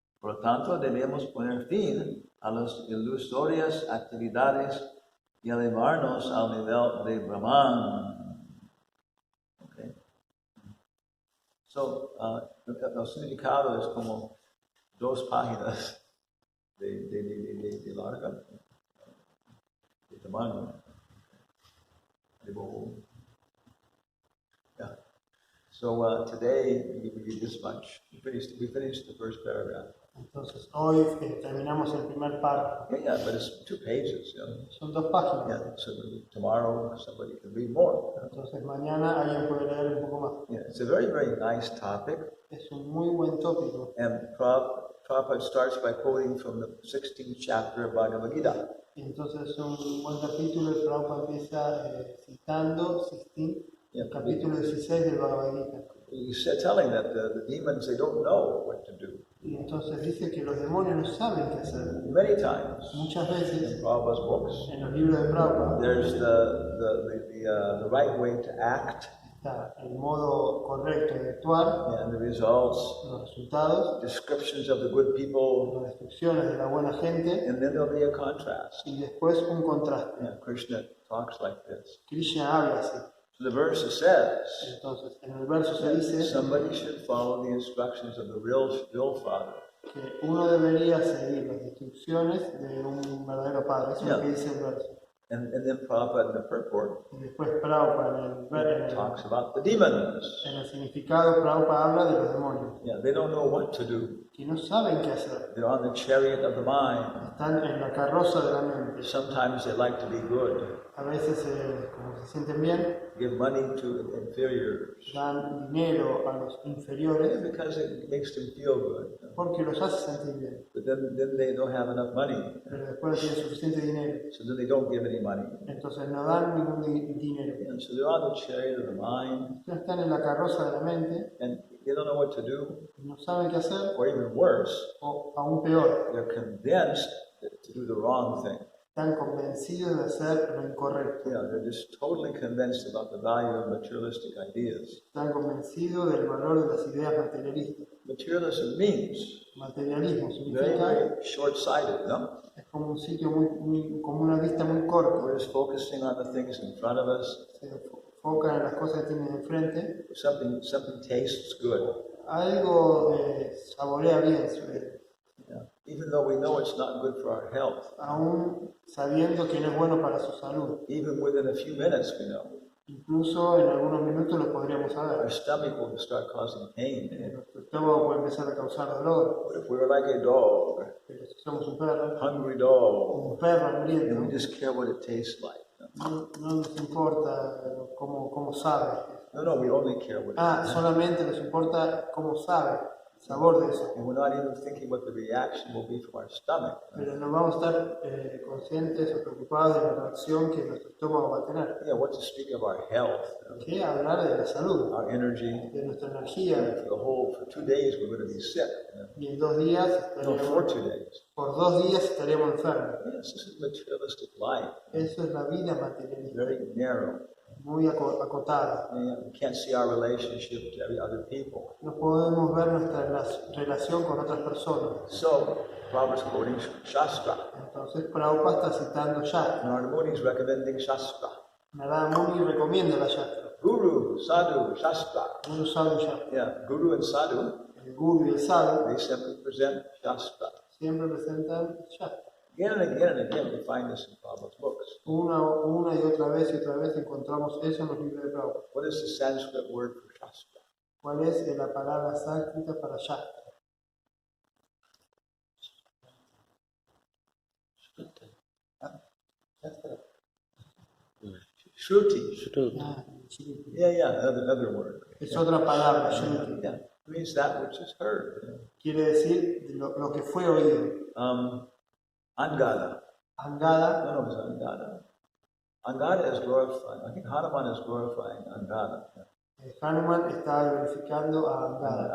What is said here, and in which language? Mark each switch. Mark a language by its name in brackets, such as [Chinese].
[Spanish] Por lo tanto, debemos poner fin a las ilusorias actividades y elevarnos al nivel de Brahman. Okay. So, el significado es como 2 páginas de larga, de tamaño, de volumen. [English] Yeah. So today we did this much. We finished the first paragraph. [Spanish] Entonces hoy terminamos el primer párrafo. [English] Yeah, but it's 2 pages. You know? [Spanish] Son 2 páginas. [English] Yeah. So tomorrow somebody can read more. [Spanish] Entonces mañana alguien puede leer un poco más. [English] Yeah, it's a very, very nice topic. [Spanish] Es un muy buen tópico. [English] And Prabhupada starts by quoting from the 16th chapter of Bhagavad Gita. [Spanish] Y entonces es un buen capítulo. El Prabhupada empieza citando el capítulo 16 del Bhagavad Gita. [English] He's telling that the demons, they don't know what to do. [Spanish] Y entonces dice que los demonios no saben qué hacer. [English] Many times, [Spanish] Muchas veces, [English] in Prabhupada's books, [Spanish] en los libros de Prabhupada, [English] there's the right way to act, [Spanish] está el modo correcto de actuar, [English] and the results, [Spanish] los resultados, [English] descriptions of the good people, [Spanish] las descripciones de la buena gente, [English] and then there'll be a contrast. [Spanish] y después un contraste. [English] Yeah, Krishna talks like this. [Spanish] Krishna habla así. [English] So the verse says, [Spanish] Entonces, en el verso se dice [English] somebody should follow the instructions of the real Father. [Spanish] que uno debería seguir las instrucciones de un verdadero padre. Eso es lo que dice el verso. [English] And then Prabhupada in the purport [Spanish] Y después Prabhupada [English] talks about the demons. [Spanish] en el significado, Prabhupada habla de los demonios, [English] Yeah, they don't know what to do. [Spanish] que no saben qué hacer. [English] They're on the chariot of the mind. [Spanish] Están en la carroza de la mente. [English] Sometimes they like to be good. [Spanish] A veces, como se sienten bien, [English] Give money to inferiors. [Spanish] dan dinero a los inferiores [English] Because it makes them feel good. [Spanish] porque los hace sentir bien. [English] But then they don't have enough money. [Spanish] Pero después no tienen suficiente dinero. [English] So then they don't give any money. [Spanish] Entonces no dan ningún dinero. [English] And so they're on the chariot of the mind. [Spanish] Entonces están en la carroza de la mente [English] And they don't know what to do. [Spanish] y no saben qué hacer, [English] Or even worse, [Spanish] o aún peor, [English] they're convinced to do the wrong thing. [Spanish] están convencidos de hacer lo incorrecto. [English] Yeah, they're just totally convinced about the value of materialistic ideas. [Spanish] Están convencidos del valor de las ideas materialistas. [English] Materialism means [Spanish] Materialismo [English] very, [Spanish] significa, [English] very short-sighted, no? [Spanish] es como un sitio como una vista muy corta. [English] We're just focusing on the things in front of us. [Spanish] Se enfocan en las cosas que tienen enfrente. [English] Something tastes good. [Spanish] Algo saborea bien, [English] Yeah. Even though we know it's not good for our health. [Spanish] aún sabiendo que no es bueno para su salud. [English] Even within a few minutes, we know. [Spanish] Incluso en algunos minutos lo podríamos [English] Our [Spanish] saber. [English] stomach will start causing pain. [Spanish] Nuestro estómago puede empezar a causar dolor. [English] What if we were like a dog, [Spanish] Pero si somos un perro, [English] hungry dog, [Spanish] un perro [English] and we [Spanish] hambriento, [English] just care what it tastes like? [Spanish] no nos importa cómo sabe. [English] No, we only care what it tastes like. [Spanish] Solamente nos importa cómo sabe, el sabor de eso. [English] And we're not even thinking what the reaction will be from our stomach. [Spanish] Pero no vamos a estar conscientes o preocupados de la reacción que nuestro estómago va a tener. [English] Yeah, what to speak of our health, [Spanish] Que hablar de la salud, [English] our energy. [Spanish] de nuestra energía. [English] For 2 days we're going to be sick. [Spanish] Y en 2 días [English] No, for [Spanish] estaríamos, [English] 2 days. [Spanish] por 2 días estaríamos enfermos. [English] Yes, this is materialistic life. [Spanish] Eso es la vida materialista, [English] Very narrow. [Spanish] muy acotada. [English] And we can't see our relationship to every other people. [Spanish] No podemos ver nuestra relación con otras personas. [English] So, Prabhupada's quoting Shastra. [Spanish] Entonces Prabhupada está citando Shastra. [English] Narada Muni is recommending Shastra. [Spanish] Narada Muni recomienda la Shastra. [English] Guru, Sadhu, Shastra. [Spanish] Guru, Sadhu, Shastra. [English] Yeah, Guru and Sadhu, [Spanish] El Guru y el Sadhu [English] they simply present Shastra. [Spanish] siempre presentan Shastra. [English] Again and again we find this in Prabhupada's books. [Spanish] Una y otra vez encontramos eso en los libros de Prabhupada. [English] What is the Sanskrit word for Shastra? [Spanish] ¿Cuál es la palabra sánscrita para Shastra? [English] Shruti. [Spanish] Shruti. [English] Shruti. Yeah, another word. [Spanish] Es otra palabra, Shruti. [English] Yeah, it means that which is heard. [Spanish] Quiere decir lo que fue oído. [English] Angada. [Spanish] Angada. [English] No, it's Angada. Angada is glorifying. I think Hanuman is glorifying Angada. [Spanish] Hanuman está glorificando a Angada.